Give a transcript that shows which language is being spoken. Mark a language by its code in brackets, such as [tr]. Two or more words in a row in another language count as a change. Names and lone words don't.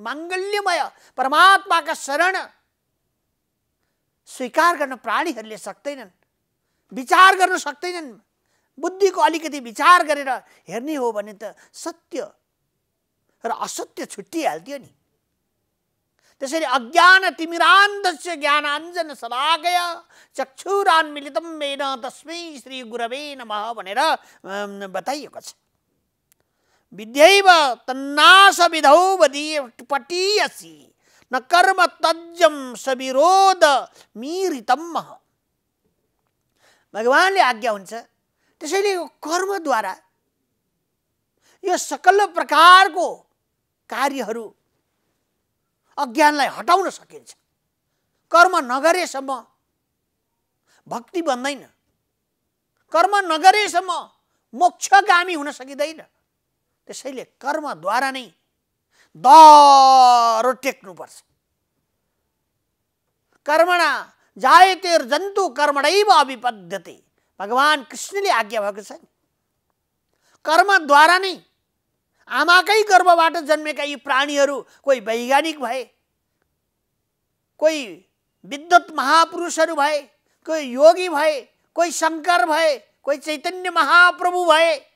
[ne] माङ्गल्यमय परमात्माका शरण स्वीकार गर्न प्राणीहरूले सक्दैनन्, विचार गर्न सक्दैनन्। बुद्धिको अलिकति विचार गरेर हेर्ने हो भने त सत्य र असत्य छुट्टिहाल्थ्यो नि। [sa] त्यसैले अज्ञान तिमिरान्धस्य ज्ञानाञ्जन शलाकया चक्षुरान्मीलितं येन तस्मै श्री गुरवे नमः [ne] भनेर बताइएको छ। [sa] विद्यैव तन्नाश विधौ पटीयसी न कर्म तज्जम सविरोध मीरितम। [ne] भगवानले आज्ञा हुन्छ। त्यसैले यो कर्मद्वारा यो सकल प्रकारको कार्यहरू अज्ञानलाई हटाउन सकिन्छ। कर्म नगरेसम्म भक्ति बन्दैन, कर्म नगरेसम्म मोक्षगामी हुन सकिँदैन। त्यसैले कर्मद्वारा नै दह्रो टेक्नुपर्छ। [sa] कर्मणा जायते जन्तु कर्मणैव अभिपद्यते। [ne] भगवान कृष्णले आज्ञा भएको छ। कर्मद्वारा नै आमाकै गर्भबाट जन्मेका यी प्राणीहरू कोही वैज्ञानिक भए, कोही विद्वत महापुरुषहरू भए, कोही योगी भए, कोही शंकर भए, कोही चैतन्य महाप्रभु भए,